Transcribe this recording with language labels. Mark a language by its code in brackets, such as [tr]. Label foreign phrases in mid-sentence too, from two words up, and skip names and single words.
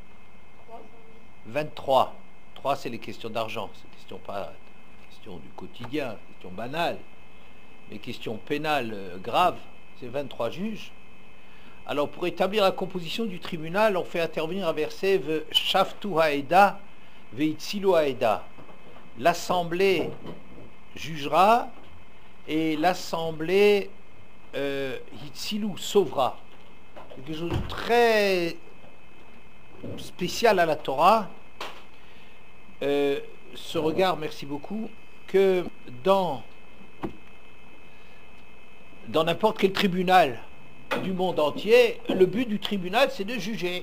[fr] 23. 3 c'est les questions d'argent, c'est pas question du quotidien, question banale, mais questions pénales graves, c'est 23 juges. Alors pour établir la composition du tribunal, on fait intervenir un verset [he] ושפטו העדה והצילו העדה. [fr] L'assemblée jugera et l'assemblée hitzilu sauvera. C'est quelque chose de très spécial à la Torah. Ce regard, merci beaucoup, que dans n'importe quel tribunal du monde entier, le but du tribunal, c'est de juger.